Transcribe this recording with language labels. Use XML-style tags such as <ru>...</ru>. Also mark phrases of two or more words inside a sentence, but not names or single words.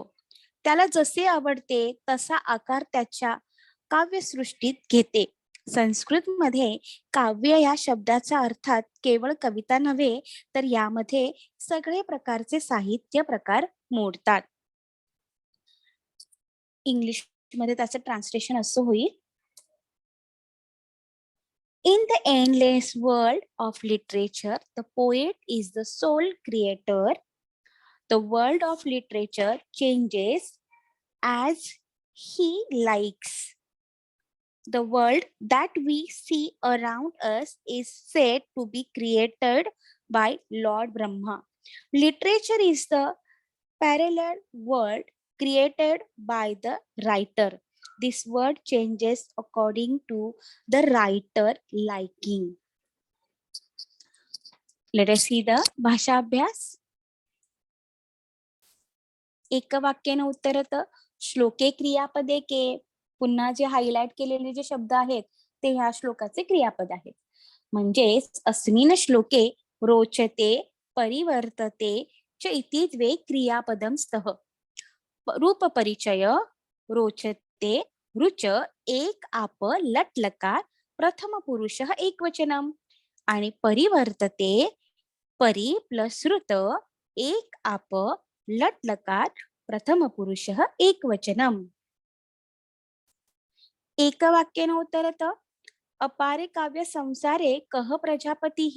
<mr>त्याला जसे आवडते तसा आकार त्याच्या काव्यसृष्टीत घेते. संस्कृत मध्ये काव्य या शब्दाचा अर्थात केवळ कविता नव्हे, तर यामध्ये सगळे प्रकारचे साहित्य प्रकार मोडतात. इंग्लिश मध्ये त्याचं ट्रान्सलेशन असं होईल,</mr> <en>in the endless world of literature, the poet is the sole creator. The world of literature changes as he likes. The world that we see around us is said to be created by Lord Brahma. Literature is the parallel world created by the writer. This word changes according to the writer liking. Let us see the</en> <mr>भाषा अभ्यास.</mr> <sa>एकवाक्याने उत्तरत श्लोके क्रियापदे के.</sa> <mr>पुन्हा जे हायलाइट केलेले जे शब्द आहेत ते ह्या श्लोकाचे क्रियापद आहेत.</mr> <sa>म्हणजेच अस्मिन् श्लोके रोचते परिवर्तते च इति द्वे क्रियापदं स्तः. रूपपरिचय रोचते रुच एक आप लट लकार प्रथम पुरुषः एकवचनम आणि परिवर्तते परि प्लस ऋत एक आप लट लकार प्रथम पुरुषः एकवचनम. एकवाक्येन उत्तरत अपारे काव्य संसारे कः प्रजापतिः.</sa>